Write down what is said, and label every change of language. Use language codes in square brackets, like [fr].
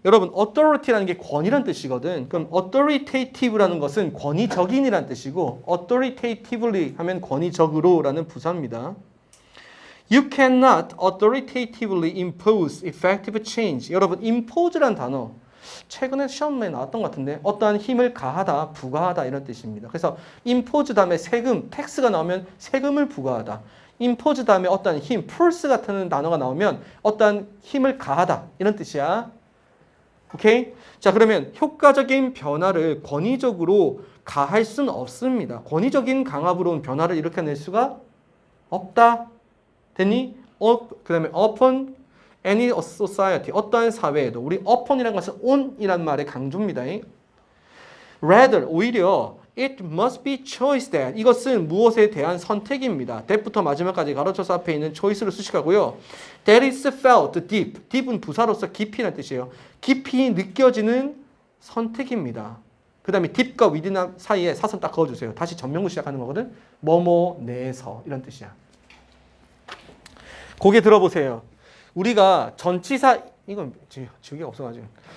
[ko] 여러분, authority라는 게 권위란 뜻이거든. 그럼 authoritative라는 것은 권위적인이란 뜻이고 authoritatively 하면 권위적으로라는 부사입니다. [en] You cannot authoritatively impose effective change. [ko] 여러분, impose란 단어 최근에 시험에 나왔던 것 같은데 어떠한 힘을 가하다, 부과하다 이런 뜻입니다. 그래서 impose 다음에 세금, tax가 나오면 세금을 부과하다. impose 다음에 어떠한 힘, force 같은 단어가 나오면 어떠한 힘을 가하다 이런 뜻이야. 오케이? 자, 그러면 효과적인 변화를 권위적으로 가할 수는 없습니다. 권위적인 강압으로는 변화를 일으켜낼 수가 없다. 됐니? 그 다음에 [en] upon any society, [ko] 어떠한 사회에도 우리 upon이라는 것은 on이라는 말의 강조입니다. [en] Rather, [ko] 오히려 [en] it must be choice that, [ko] 이것은 무엇에 대한 선택입니다. that부터 마지막까지 가로쳐서 앞에 있는 choice를 수식하고요. [en] That is felt deep, [ko] deep은 부사로서 깊이라는 뜻이에요. 깊이 느껴지는 선택입니다. 그 다음에 deep과 within 사이에 사선 딱 그어주세요. 다시 전명구 시작하는 거거든. 뭐뭐 내에서 이런 뜻이야. 고개 들어보세요. 우리가 전치사, 이건 지우개가 없어가지고.